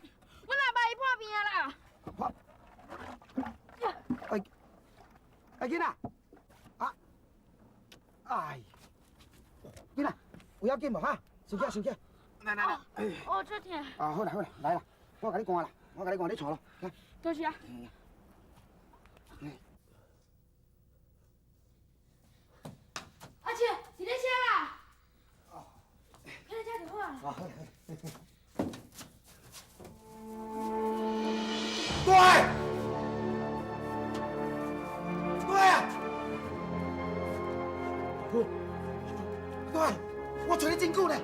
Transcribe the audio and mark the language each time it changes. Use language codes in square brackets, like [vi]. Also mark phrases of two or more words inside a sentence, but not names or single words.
[nan] 阮阿爸伊破病啊啦！囡仔，啊，哎，囡仔，不要紧嘛哈！收起，来，哦，这天。啊，好啦，来啦，我甲你灌啦，你坐咯，来。多谢啊。阿姐，你在车啦？哦。开在车就好啊。好。对，我找你真久呢。